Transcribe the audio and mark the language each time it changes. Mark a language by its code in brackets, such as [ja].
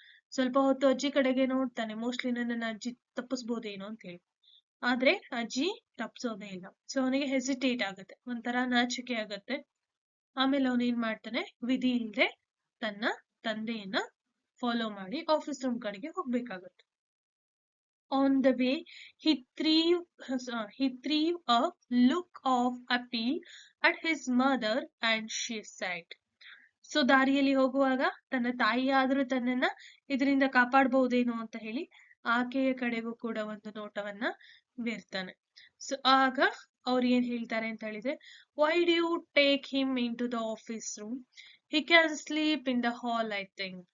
[kn] ಸ್ವಲ್ಪ ಹೊತ್ತು ಅಜ್ಜಿ ಕಡೆಗೆ ನೋಡ್ತಾನೆ, ಮೋಸ್ಟ್ಲಿ ನನ್ನ ಅಜ್ಜಿ ತಪ್ಪಿಸ್ಬೋದೇನೋ ಅಂತ ಹೇಳಿ. ಆದ್ರೆ ಅಜ್ಜಿ ತಪ್ಸೋದೇ ಇಲ್ಲ. ಸೊ ಅವನಿಗೆ ಹೆಸಿಟೇಟ್ ಆಗುತ್ತೆ, ಒಂಥರ ನಾಚಿಕೆ ಆಗತ್ತೆ. ಆಮೇಲೆ ಅವನು ಏನ್ ಮಾಡ್ತಾನೆ, ವಿಧಿ ಇಲ್ಲದೆ ತನ್ನ ತಂದೆಯನ್ನ ಫಾಲೋ ಮಾಡಿ ಆಫೀಸ್ ರೂಮ್ ಕಡೆಗೆ ಹೋಗ್ಬೇಕಾಗತ್ತೆ. [en] On the way he threw a look of appeal at his mother and she said. [kn] So ದಾರಿಯಲ್ಲಿ ಹೋಗುವಾಗ ತನ್ನ ತಾಯಿ ಆದ್ರೂ ತನ್ನನ್ನ ಇದರಿಂದ ಕಾಪಾಡಬಹುದೇನೋ ಅಂತ ಹೇಳಿ ಆಕೆಯ ಕಡೆಗೂ ಕೂಡ ಒಂದು ನೋಟವನ್ನ ಬೀರ್ತಾನೆ. ಸೊ ಆಗ ಅವ್ರು ಏನ್ ಹೇಳ್ತಾರೆ ಅಂತ ಹೇಳಿದ್ರೆ, [en] Why do you take him into the office room, he can sleep in the hall I think.